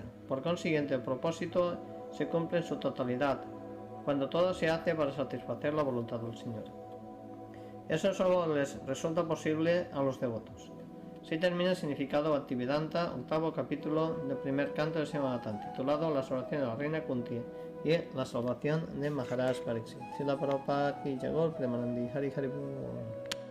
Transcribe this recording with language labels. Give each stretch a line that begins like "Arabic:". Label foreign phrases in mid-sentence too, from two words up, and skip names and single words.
Spanish: Por consiguiente, el propósito se cumple en su totalidad, cuando todo se hace para satisfacer la voluntad del Señor. Eso solo les resulta posible a los devotos. Así termina el significado Bhaktivedanta, octavo capítulo del primer canto de Srimad, titulado La salvación de la reina Kunti y la salvación de Maharaj Pariksit.
Bangla: Srila Prabhupada Ki Jai Gaur Premanandi Hari Hari Bol.